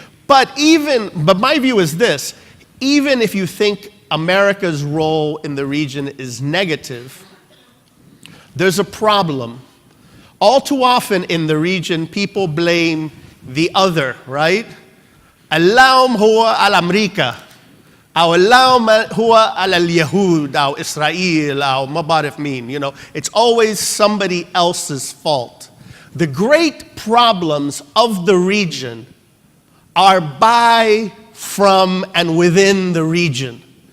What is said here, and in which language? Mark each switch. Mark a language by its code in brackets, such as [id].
[en] But my view is this: even if you think America's role in the region is negative, there's a problem. All too often in the region, people blame the other, right? [ar] اللوم هو على أمريكا أو اللوم هو على اليهود أو إسرائيل أو ما بعرف مين. [en] It's always somebody else's fault. The great problems of the region are by, from, and within the region.